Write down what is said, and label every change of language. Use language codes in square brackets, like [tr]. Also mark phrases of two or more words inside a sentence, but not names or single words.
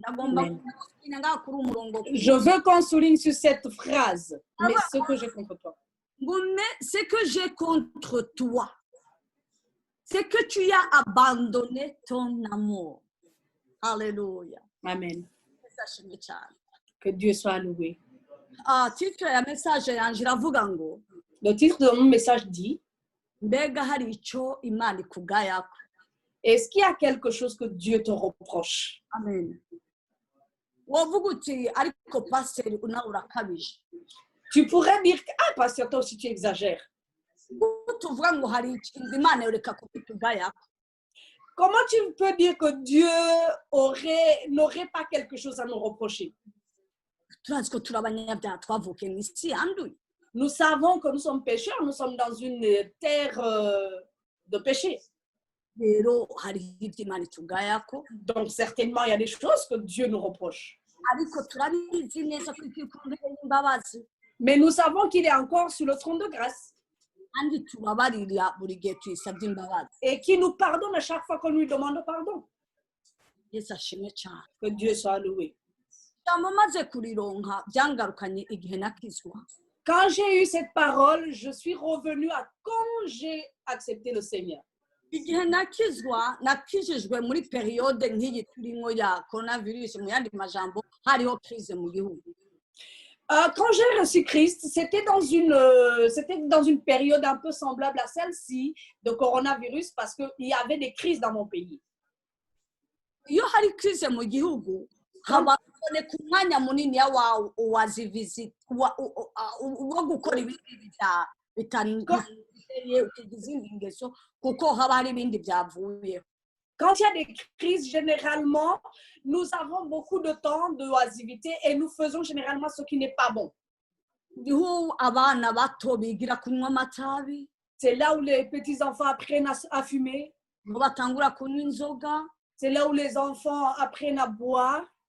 [fr] Je veux qu'on souligne sur cette phrase. Mais ce que j'ai contre toi. Mais c'est que j'ai contre toi. C'est que tu as abandonné ton amour. Alléluia. Amen. Que Dieu soit loué. [rn] Titre ya message yanje iravuga ngo [fr] le titre de mon message dit [rn] mbega hari icyo Imana ikugayako. [fr] Est-ce qu'il y a quelque chose que Dieu te reproche? Amen. [rn] Wovuga uti ariko pasteur unawe urakabije. [fr] Tu pourrais dire ah pasteur toi aussi tu exagères. [rn] Tuvuga ngo hari ikintu Imana yoreka kukugayako. [fr] Comment tu peux dire que Dieu n'aurait pas quelque chose à nous reprocher? Nous savons que nous sommes pécheurs, nous sommes dans une terre de péché. Donc certainement, il y a des choses que Dieu nous reproche. [rn] ariko turabizi neza ko ikiri ku ntebe y'imbabazi [fr] Mais nous savons qu'il est encore sur le trône de grâce [rn] kandi tubabarira buri gihe tuyisabye imbabazi. [fr] et qui nous pardonne à chaque fois qu'on lui demande pardon. [rn] Yesu ashimwe cyane. [fr] Que Dieu soit loué. [rn] Ijambo maze kurironka byangarukanye igihe nakizwa. [fr] Quand j'ai eu cette parole, je suis revenue à quand j'ai accepté le Seigneur. [rn] Igihe nakijijwe muri periode nk'iyi turimo ya coronavirus, mu yandi majambo hariho crise mu gihugu. [fr] Quand j'ai reçu Christ, c'était dans une période un peu semblable à celle-ci de coronavirus parce qu'il y avait des crises dans mon pays. [rn] Iyo hari crise mu gihugu haboneka umwanya munini wazivisit wo gukora ibindi bitari izindi ngeso kuko haba hari ibindi byavuyeho. [fr] Quand il y a des crises, généralement, nous avons beaucoup de temps de oisiveté et nous faisons généralement ce qui n'est pas bon. C'est là où les petits-enfants apprennent à fumer. C'est là où les enfants apprennent à boire.